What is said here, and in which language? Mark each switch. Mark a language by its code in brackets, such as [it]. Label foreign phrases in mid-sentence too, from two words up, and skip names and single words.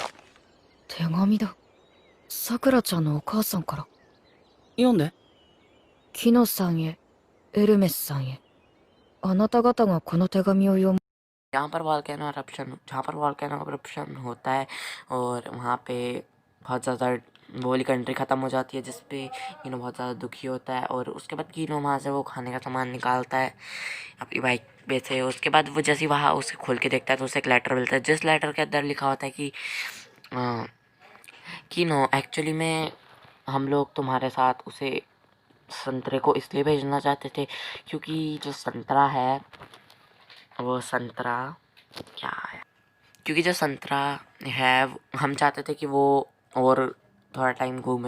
[ja] 手紙だ。さくらちゃんのお母さんから。読んで。キノさんへ、エルメスさんへ。あなた方がこの手紙を読む。 [hi] जहाँ पर [en] volcano eruption [hi] होता है और वहाँ पे बहुत ज़्यादा वो वाली कंट्री ख़त्म हो जाती है, जिसपे कीनो बहुत ज़्यादा दुखी होता है। और उसके बाद कीनो वहाँ से वो खाने का सामान निकालता है अपनी बाइक पे से। उसके बाद वो जैसे वहाँ उसे खोल के देखता है तो उसे एक लेटर मिलता है, जिस लेटर के अंदर लिखा होता है कि कीनो एक्चुअली में हम लोग तुम्हारे साथ उसे संतरे को इसलिए भेजना चाहते थे क्योंकि जो संतरा है वो संतरा क्या है, क्योंकि जो संतरा है हम चाहते थे कि वो और थोड़ा टाइम घूमे।